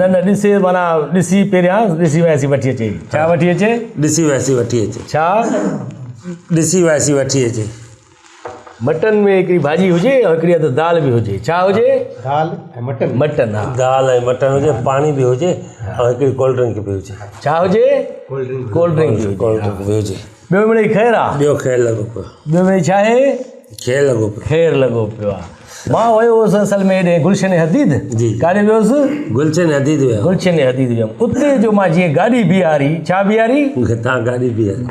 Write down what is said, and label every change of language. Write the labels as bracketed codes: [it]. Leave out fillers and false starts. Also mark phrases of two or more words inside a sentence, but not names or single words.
[sd] न न ॾिसे माना ॾिसी पहिरियां ॾिसी वयासी वठी अचे छा वठी अचे ॾिसी वैसी वठी अचे छा ॾिसी वैसी वठी अचे मटन में हिकिड़ी भाॼी हुजे ऐं हिकिड़ी हथु दाल बि हुजे छा हुजे दाल ऐं मटन मटन हा दाल ऐं मटन हुजे पाणी बि हुजे ऐं हिकिड़ी [en] cold drink [sd] बि हुजे छा हुजे [en] cold drink cold drink [sd] बि हुजे [en] cold drink [sd] बि हुजे ॿियो मिड़ेई ख़ैरु आहे ॿियो खेल लॻो पियो ॿियो मिड़ेई छा आहे खेल लॻो पियो ख़ैरु लॻो पियो आहे मां वियो हुउसि असल में हेॾे गुलशन हदीद जी। काॾे वियोसि गुलशन हदीद वियो गुलशन हदीद वियुमि उते जो मां जीअं गाॾी बीहारी छा बीहारी मूंखे तव्हां गाॾी बि आहे